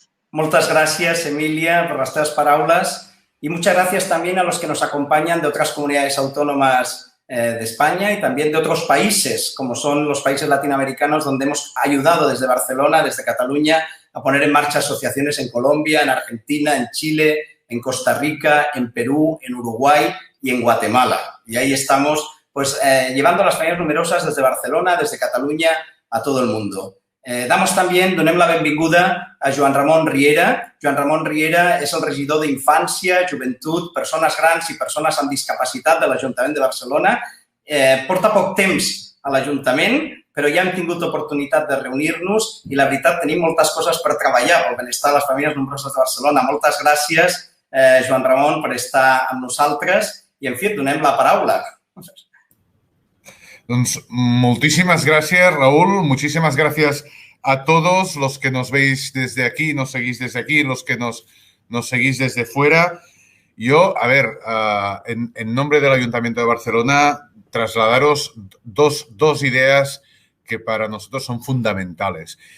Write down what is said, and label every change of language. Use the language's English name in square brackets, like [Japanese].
[Spanish] Muchas gracias, Emilia, por las [Catalan] teves paraules [Spanish] y muchas gracias también a los que nos acompañan de otras comunidades autónomas de España y también de otros países, como son los países latinoamericanos, donde hemos ayudado desde Barcelona, desde Cataluña, a poner en marcha asociaciones en Colombia, en Argentina, en Chile, en Costa Rica, en Perú, en Uruguay y en Guatemala. Y ahí estamos pues, llevando a las familias numerosas desde Barcelona, desde Cataluña, a todo el mundo. [Catalan] Donem la benvinguda a Joan Ramon Riera. Joan Ramon Riera és el regidor d'Infància, Joventut, Persones Grans i Persones amb Discapacitat de l'Ajuntament de Barcelona. Porta poc temps a l'Ajuntament, però ja hem tingut oportunitat de reunir-nos i la veritat tenim moltes coses per treballar pel benestar de les famílies nombroses de Barcelona. Moltes gràcies, Joan Ramon, per estar amb nosaltres i, en fi, et donem la paraula. [Spanish] Doncs muchísimas gracias, Raúl. Muchísimas gracias a todos los que nos veis desde aquí, nos seguís desde aquí, los que nos seguís desde fuera. Yo, a ver, en nombre del Ayuntamiento de Barcelona, trasladaros dos ideas que para nosotros son fundamentales.